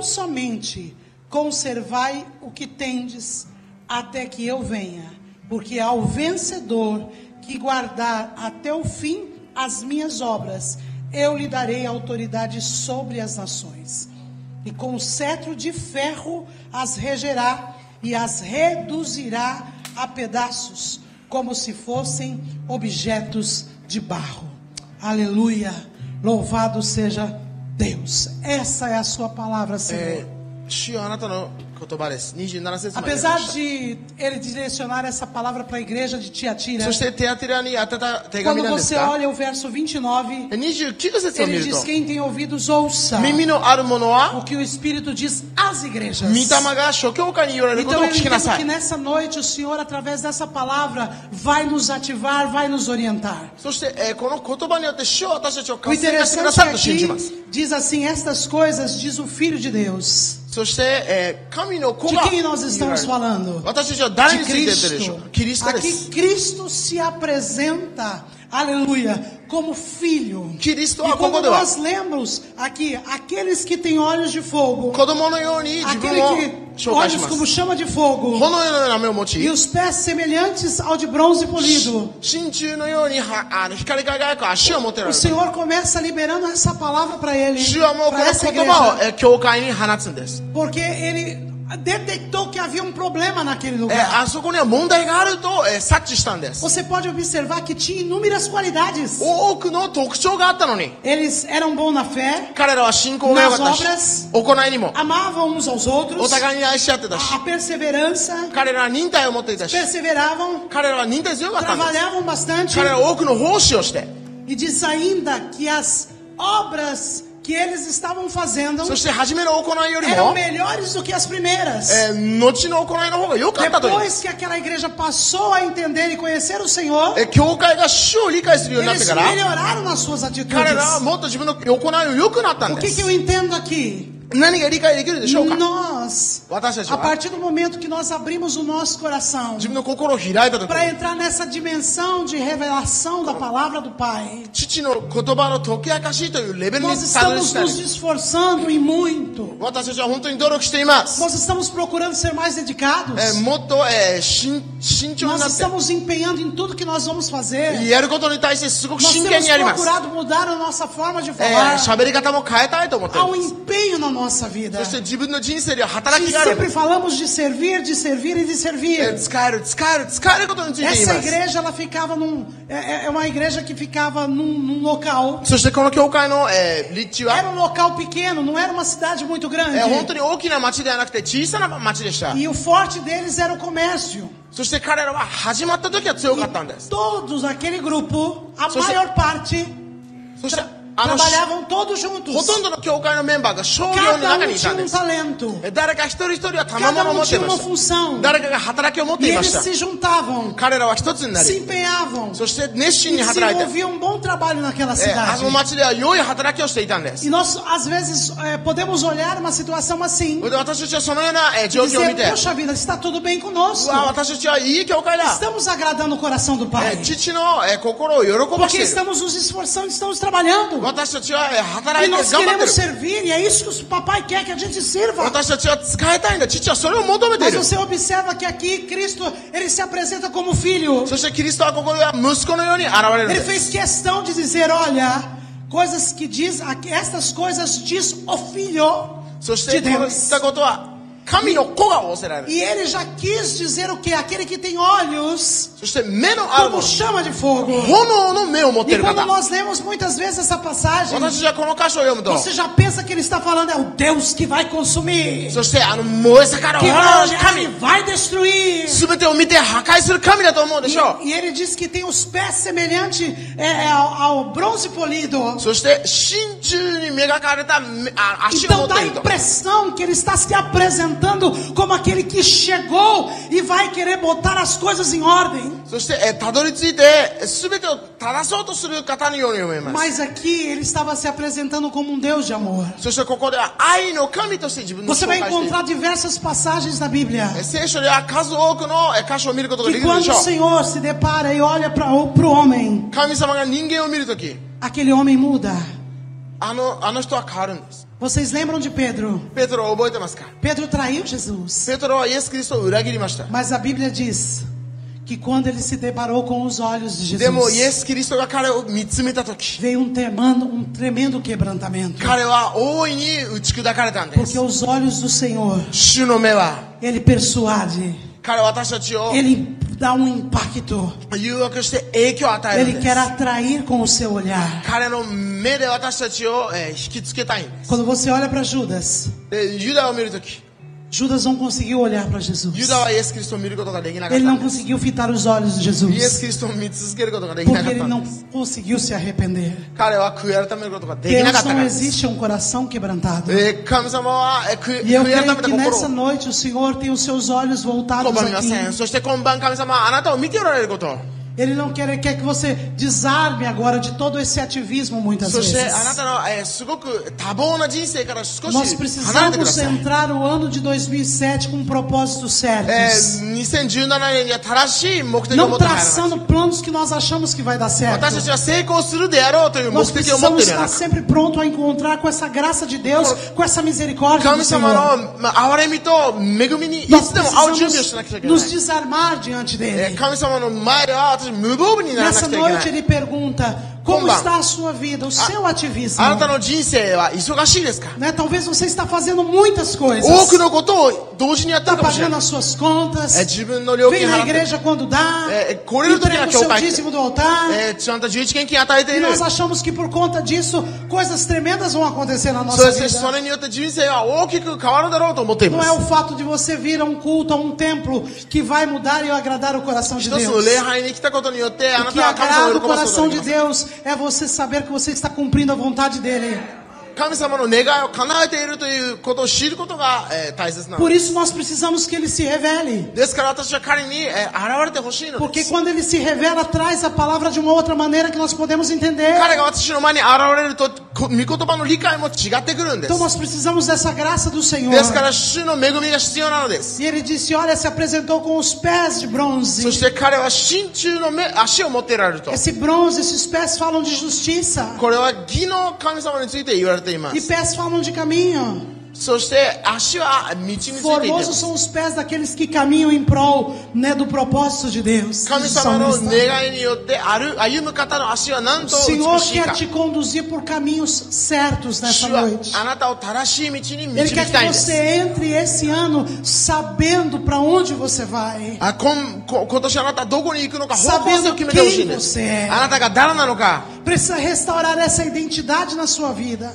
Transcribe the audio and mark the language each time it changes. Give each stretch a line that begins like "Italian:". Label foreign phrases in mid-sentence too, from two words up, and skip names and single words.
Portuguese: somente conservai o que tendes, até que eu venha, porque ao vencedor que guardar até o fim as minhas obras, eu lhe darei autoridade sobre as nações, e com o cetro de ferro as regerá e as reduzirá a pedaços, como se fossem objetos de barro. Aleluia, louvado seja Deus. Essa é a sua palavra, Senhor.
Japanese: 主よあなたの言葉です。27節まで。
Portuguese: Apesar de ele direcionar essa palavra para a igreja de Tiatira,
Japanese: そしてテアテラに当てた手紙
Portuguese: quando
Japanese: なんです
Portuguese: você
Japanese: か。
Portuguese: olha o verso 29,
Japanese: 29 節を見
Portuguese: ele
Japanese: る
Portuguese: diz:
Japanese: と、
Portuguese: quem tem ouvidos, ouça
Japanese: 耳のあるものは
Portuguese: o que o Espírito diz às igrejas.
Japanese: 御霊が諸教会に言われることを
Portuguese: Então eu
Japanese: 聞きな
Portuguese: entendo
Japanese: さ
Portuguese: que
Japanese: い。
Portuguese: nessa noite o Senhor, através dessa palavra, vai nos ativar, vai nos orientar.
Japanese: そして、この言葉によって主は私たちを
Portuguese: O
Japanese: 活性化してくだ
Portuguese: interessante
Japanese: さ
Portuguese: é
Japanese: ると信じます。
Portuguese: que diz assim: estas coisas diz o Filho de Deus.
Japanese: そして、神の子
Portuguese: De
Japanese: が
Portuguese: quem nós estamos falando?
Japanese: 私たちは誰
Portuguese: De
Japanese: について言ってるでしょう
Portuguese: Cristo.
Japanese: か。キリストで
Portuguese: Aqui
Japanese: す。
Portuguese: Cristo se apresenta, aleluia, como filho.
Japanese: キリスト
Portuguese: E
Japanese: はこ
Portuguese: quando
Japanese: こでは
Portuguese: nós lemos aqui, aqueles que têm olhos de fogo,
Japanese: 子供のように自分
Portuguese: aquele
Japanese: を
Portuguese: que
Japanese: 紹介し
Portuguese: olhos
Japanese: ま
Portuguese: como
Japanese: す。
Portuguese: chama de fogo
Japanese: 炎のような目を持
Portuguese: e
Japanese: ち、
Portuguese: os pés semelhantes ao de bronze polido.
Japanese: 真鍮のように光り輝く足を持っておら
Portuguese: O
Japanese: れる。
Portuguese: Senhor começa liberando essa palavra para ele,
Japanese: 主はもうこ
Portuguese: para
Japanese: の
Portuguese: essa
Japanese: 言葉を
Portuguese: igreja,
Japanese: 教会に放つんです。
Portuguese: porque ele detectou que havia um problema naquele
Japanese: あ
Portuguese: lugar.
Japanese: そこには問題があると察知したんです。
Portuguese: Você pode observar que tinha inúmeras qualidades.
Japanese: 多くの特徴があったのに、
Portuguese: Eles eram bons na fé,
Japanese: 彼らは信仰が良かったし、
Portuguese: Nas
Japanese: 行いにも
Portuguese: amavam uns aos
Japanese: お
Portuguese: outros,
Japanese: 互いに愛し合ってたし、
Portuguese: a perseverança,
Japanese: 彼らは忍耐を持っていたし、
Portuguese: perseveravam,
Japanese: 彼らは忍耐強かったんです。
Portuguese: trabalhavam bastante.
Japanese: 彼らは多くの奉仕をして、
Portuguese: E diz ainda que as obras que eles estavam fazendo
Japanese: そして初めの行いより
Portuguese: eram
Japanese: も、
Portuguese: melhores do que as primeiras.
Japanese: 後の行いの方が良かったという。
Portuguese: Depois que aquela igreja passou a entender e conhecer o Senhor,
Japanese: 教会が主を理解するようになって
Portuguese: eles
Japanese: から、
Portuguese: melhoraram nas suas
Japanese: 彼らは
Portuguese: atitudes.
Japanese: もっと自分の行いを良くなったん
Portuguese: O
Japanese: で
Portuguese: que
Japanese: す。
Portuguese: eu entendo aqui?
Japanese: 何が理解できるでしょうか。
Portuguese: Nós,
Japanese: 私たち
Portuguese: a
Japanese: は
Portuguese: partir do momento que nós abrimos o nosso coração
Japanese: 自分の心を開いた時
Portuguese: para
Japanese: に、
Portuguese: entrar nessa dimensão de revelação da palavra do Pai,
Japanese: 父の言葉の解き明かしというレベルに
Portuguese: nós
Japanese: たどり
Portuguese: estamos
Japanese: 着かれ
Portuguese: nos esforçando e muito.
Japanese: 私たちは本当に努力しています。
Portuguese: Nós estamos procurando ser mais dedicados.
Japanese: もっと、慎重に
Portuguese: Nós
Japanese: なって、
Portuguese: estamos empenhando em tudo que nós vamos fazer.
Japanese: やることに対してすごく
Portuguese: Nós
Japanese: 真剣
Portuguese: temos
Japanese: にやります。
Portuguese: procurado mudar a nossa forma de falar.
Japanese: 喋り方も変えたいと思ってい
Portuguese: Há
Japanese: ま
Portuguese: um
Japanese: す。
Portuguese: empenho na nossa vida.
Japanese: そして自分の人生では働き
Portuguese: E
Japanese: がある。
Portuguese: sempre falamos de servir e de servir.
Japanese: 使えることについて言い
Portuguese: Essa
Japanese: ます。
Portuguese: igreja, ela ficava é uma igreja que ficava num local.
Japanese: そしてこの教会の、立地
Portuguese: Era
Japanese: は、
Portuguese: um local pequeno, não era uma cidade muito grande.
Japanese: 本当に大きな町ではなくて小さな町でした。
Portuguese: E o forte deles era o comércio.
Japanese: そして彼らは始まった時は強かったんです。
Portuguese: Todos aquele grupo, a So- maior parte,
Japanese: そして
Portuguese: trabalhavam todos
Japanese: ほ
Portuguese: juntos.
Japanese: とんどの教会のメンバーが商業の
Portuguese: Cada
Japanese: 中
Portuguese: um
Japanese: にいた
Portuguese: tinha
Japanese: んで
Portuguese: um
Japanese: す。
Portuguese: talento.
Japanese: 誰か一人一人は賜物
Portuguese: Cada
Japanese: を持
Portuguese: um
Japanese: ってい
Portuguese: tinha
Japanese: ま
Portuguese: uma
Japanese: した。
Portuguese: função.
Japanese: 誰かが働きを持って
Portuguese: E
Japanese: いま
Portuguese: eles
Japanese: した。
Portuguese: se juntavam,
Japanese: 彼らは一つにな
Portuguese: se
Japanese: り、
Portuguese: empenhavam
Japanese: そして熱心
Portuguese: e
Japanese: に働いて、
Portuguese: desenvolviam um bom trabalho naquela
Japanese: あ
Portuguese: cidade.
Japanese: の町では良い働きをしていたんです。
Portuguese: E nós, às vezes, podemos olhar uma situação assim
Japanese: で私たちはそのような、
Portuguese: e
Japanese: 状況を見
Portuguese: dizer,
Japanese: て、
Portuguese: poxa vida, está tudo bem conosco.
Japanese: 私たちはいい教会だ。
Portuguese: Estamos agradando o coração do Pai.
Japanese: 父の、心を喜ば
Portuguese: Porque
Japanese: している。
Portuguese: estamos nos esforçando, estamos trabalhando.
Japanese: 私たちは、働
Portuguese: E
Japanese: いて
Portuguese: nós
Japanese: 頑張って
Portuguese: queremos
Japanese: る。
Portuguese: servir, e é isso que o papai quer que a gente sirva.
Japanese: 私たちは使いたいんだ。父はそれを求めてい
Portuguese: Mas
Japanese: る。
Portuguese: você observa que aqui Cristo, ele se apresenta como filho.
Japanese: そしてキリストはここでは息子のように現れるん
Portuguese: Ele
Japanese: です
Portuguese: fez questão de dizer, olha, coisas que diz, estas coisas diz o filho
Japanese: そし
Portuguese: de
Japanese: てこういっ
Portuguese: Deus.
Japanese: たことは神の子が仰せられる。
Portuguese: E ele já quis dizer o que? Aquele que tem olhos
Japanese: そして目のあるも
Portuguese: como chama de fogo.
Japanese: の、炎の目を持ってい
Portuguese: E
Japanese: る
Portuguese: quando
Japanese: 方。
Portuguese: nós lemos muitas vezes essa passagem,
Japanese: 私たちはこの箇所を読むと、
Portuguese: você já pensa que ele está falando é o Deus que vai consumir,
Japanese: そして燃え盛る
Portuguese: que
Japanese: 炎
Portuguese: vai
Japanese: の
Portuguese: olhar
Japanese: 神
Portuguese: e vai destruir.
Japanese: すべてを見て破壊する神だと思うでしょう。
Portuguese: E ele diz que tem os pés semelhantes ao bronze polido.
Japanese: そして真鍮に磨かれた足を持
Portuguese: Então
Japanese: っ
Portuguese: dá
Japanese: て
Portuguese: a
Japanese: いると。
Portuguese: impressão que ele está se apresentando como aquele que chegou e vai querer botar as coisas em ordem.
Japanese: そしてたどり着いて全てを正そうとする方のように思います。
Portuguese: Mas aqui ele estava se apresentando como um Deus de amor.
Japanese: そしてここでは愛の神として自分の
Portuguese: Você
Japanese: 紹
Portuguese: vai
Japanese: 介している。
Portuguese: encontrar diversas passagens na Bíblia
Japanese: 聖書では数多くの箇所を見ることがで
Portuguese: que
Japanese: きるで
Portuguese: quando
Japanese: し
Portuguese: o
Japanese: ょう。
Portuguese: Senhor se depara e olha para o homem,
Japanese: 神様が人間を見るとき、
Portuguese: aquele homem muda.
Japanese: あの人は変わるんです。
Portuguese: Vocês lembram de Pedro?
Japanese: ペテロを覚えてますか？
Portuguese: Pedro traiu Jesus.
Japanese: ペテロはイエス・キリストを裏切りました。
Portuguese: Mas a Bíblia diz que quando ele se deparou com os olhos de
Japanese: でもイ
Portuguese: Jesus,
Japanese: エス・キリストが彼を見つめたとき、
Portuguese: veio um tremendo quebrantamento.
Japanese: 彼は大いに打ち砕かれたんで
Portuguese: Porque
Japanese: す。
Portuguese: os olhos do Senhor,
Japanese: 主の目は
Portuguese: ele persuade,
Japanese: 彼は私たちを
Portuguese: ele dá um impacto,
Japanese: 誘惑して影響を与えるん
Portuguese: ele
Japanese: で
Portuguese: quer
Japanese: す。
Portuguese: atrair com o seu olhar.
Japanese: 彼の目で私たちを引きつけたいんです。
Portuguese: Quando você olha para Judas,
Japanese: でユダを見るとき、
Portuguese: Judas não conseguiu olhar para
Japanese: ユ
Portuguese: Jesus.
Japanese: ダはイエス・キリストを見ることができなかっ
Portuguese: Ele
Japanese: た
Portuguese: não
Japanese: んです。
Portuguese: conseguiu fitar os olhos de
Japanese: イエス・
Portuguese: Jesus.
Japanese: キリストを見続けることができな
Portuguese: Porque
Japanese: かっ
Portuguese: ele
Japanese: たん
Portuguese: não
Japanese: です。
Portuguese: conseguiu se arrepender.
Japanese: 彼は悔い改めることができなかっ
Portuguese: Deus
Japanese: たか
Portuguese: não
Japanese: らです。
Portuguese: existe um coração quebrantado.
Japanese: 神様は悔
Portuguese: E eu
Japanese: い改め
Portuguese: creio
Japanese: た
Portuguese: que
Japanese: 心
Portuguese: nessa
Japanese: を
Portuguese: noite o Senhor tem os seus olhos voltados
Japanese: 拒みません。
Portuguese: aqui.
Japanese: そして今晩神様はあなたを見ておられることを。
Portuguese: Ele não quer que você desarme agora de todo esse ativismo muitas
Japanese: そして
Portuguese: vezes.
Japanese: あなたの、すごく多忙な人生から少
Portuguese: Nós
Japanese: し離れてくだ
Portuguese: precisamos
Japanese: さい。
Portuguese: entrar o ano de 2007 com propósitos certos.
Japanese: 2017 年には正しい目的を持
Portuguese: Não
Japanese: って入らない
Portuguese: traçando planos que nós achamos que vai dar certo.
Japanese: 私たちは成功するであろうという目
Portuguese: Nós
Japanese: 的を持ってい
Portuguese: precisamos
Japanese: るよう
Portuguese: estar
Japanese: な
Portuguese: sempre pronto a encontrar com essa graça de Deus, com essa misericórdia do
Japanese: 神様
Portuguese: Senhor.
Japanese: の憐れみと恵みにい
Portuguese: Nós
Japanese: つでも会う準備をしなくちゃいけない
Portuguese: precisamos nos desarmar diante dele.
Japanese: 神様の前では私無防備にならな
Portuguese: Nessa
Japanese: くちゃいけな
Portuguese: noite
Japanese: い
Portuguese: ele pergunta, como Kumba. está a sua vida, o seu ativismo?
Japanese: あなたの人生は忙しいですか
Portuguese: Né? Talvez você está fazendo muitas coisas.
Japanese: 多くのことを同時にやって
Portuguese: Está
Japanese: るかもしれ
Portuguese: pagando
Japanese: ない
Portuguese: as suas contas,
Japanese: 自分の料
Portuguese: vem
Japanese: 金
Portuguese: na
Japanese: 払って
Portuguese: igreja quando dá, correr no entrega o dia que eu seu pai- dízimo do altar.
Japanese: ちゃんと11献金与えて
Portuguese: E
Japanese: いる
Portuguese: nós achamos que por conta disso, coisas tremendas vão acontecer na
Japanese: そ
Portuguese: nossa
Japanese: してそ
Portuguese: vida.
Japanese: れによって人生は大きく変わるだろうと思ってい
Portuguese: Não
Japanese: ま
Portuguese: é o
Japanese: す
Portuguese: fato de você vir a um culto, a um templo, que vai mudar e agradar o coração de
Japanese: 一つの
Portuguese: Deus.
Japanese: 礼拝に来たことによってあ
Portuguese: O
Japanese: な
Portuguese: que
Japanese: たは神様
Portuguese: agrada
Japanese: を
Portuguese: o
Japanese: 喜ばすこと
Portuguese: coração
Japanese: がで
Portuguese: de
Japanese: きます
Portuguese: Deus é você saber que você está cumprindo a vontade dEle.
Japanese: 神様の願いを叶えているということを知ることが、大切なの
Portuguese: Por
Japanese: です。
Portuguese: isso nós precisamos que ele se revele.
Japanese: ですから私は彼に、現れてほしいので
Portuguese: Porque
Japanese: す。
Portuguese: quando ele se revela, traz a palavra de uma outra maneira que nós podemos entender.
Japanese: 彼が私の前に現れると、御言葉の理解も違ってくるんです。
Portuguese: Então nós precisamos dessa graça do Senhor.
Japanese: ですから主の恵みが必要なのです。
Portuguese: E ele disse, olha, se apresentou com os pés de
Japanese: そ
Portuguese: bronze.
Japanese: して彼は真鍮の足を持っていられると。
Portuguese: Esse bronze, esses pés falam de justiça.
Japanese: これは義の神様について言われていま
Portuguese: E
Japanese: す。
Portuguese: pés falam de caminho.
Japanese: そして足は道についていていま
Portuguese: Formosos
Japanese: す。
Portuguese: são os pés daqueles que caminham em prol, né, do propósito de Deus.
Japanese: 神様の願いによって歩む方の足はなんと
Portuguese: O
Japanese: 美
Portuguese: Senhor
Japanese: しい
Portuguese: quer
Japanese: か。
Portuguese: te conduzir por caminhos certos nessa
Japanese: 主は
Portuguese: noite.
Japanese: あなたを正しい道に
Portuguese: Ele
Japanese: 導
Portuguese: quer
Japanese: きたいん
Portuguese: que
Japanese: です。
Portuguese: você entre esse ano sabendo para onde você vai.
Japanese: 今年あなたはどこに行くのか方向性を決めてほしいんです
Portuguese: Sabendo quem você é.
Japanese: あなたが誰なのか
Portuguese: Precisa restaurar essa identidade na sua vida.